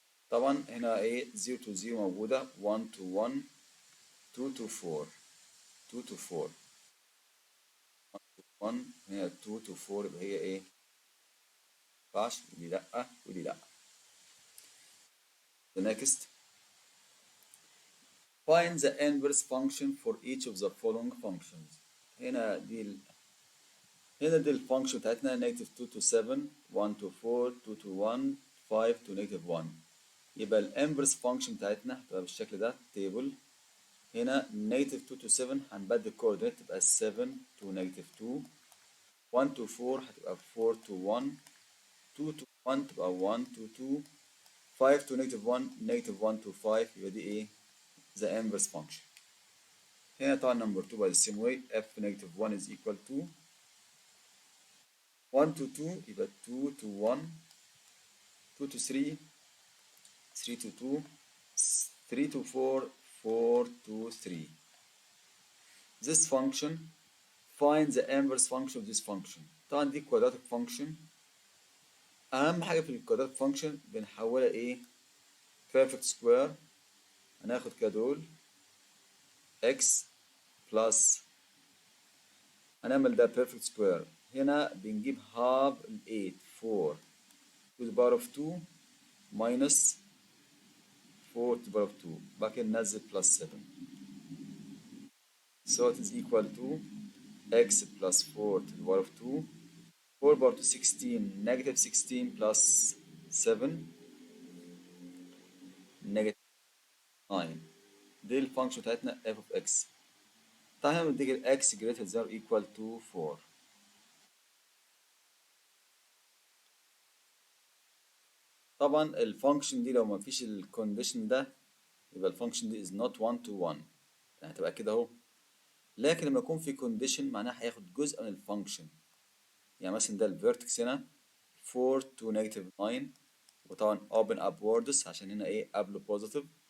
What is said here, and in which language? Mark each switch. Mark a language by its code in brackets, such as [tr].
[ar] طبعا هنا ايه 0 to 0 موجودة 1 to 1 2 to 4 2 to 4 1 هنا 2 to 4 يبقى هي ايه مينفعش ودي لأ ودي لأ. [en] The next find the inverse function for each of the following functions. [ar] هنا دي الفانكشن بتاعتنا negative 2 to 7 1 to 4 2 to 1 5 to negative 1. يبقى الانفرس فانكشن بتاعتنا هتبقى بالشكل ده تيبل. [en] هنا negative 2 to 7 هنبدل الكوردينيت تبقى 7 to negative 2 1 to 4 هتبقى 4 to 1 2 to 1 تبقى 1 to 2 5 to negative 1 negative 1 to 5 يبقى دي ايه the inverse function. هنا طبعا number 2 by the same way f negative 1 is equal to 1 to 2 يبقى 2 to 1 2 to 3 3 to 2 3 to 4 4 to 3. This function find the inverse function of this function. [ar] طبعا دي quadratic function. أهم حاجة في الquadratic function بنحولها إيه؟ perfect square. هناخد كده دول x plus هنعمل ده perfect square. [en] هنا بنجيب half 8 4 to the power of 2 minus 4 to the power of 2 بعد كده ننزل plus 7 so it is equal to x plus 4 to the power of 2 4 power to 16 negative 16 plus 7 negative 9. دي الفانكشن بتاعتنا f of x. تعالى بنديك ال x greater than or equal to 4. [ar] طبعا الفانكشن دي لو ما فيش الكونديشن ده يبقى الفانكشن دي is not 1 to 1 يعني هتبقى كده اهو. لكن لما يكون في كونديشن معناها هياخد جزء من الفانكشن. يعني مثلا ده الفيرتكس هنا 4 to negative 9 وطبعا open upwards عشان هنا ايه قبله بوزيتيف.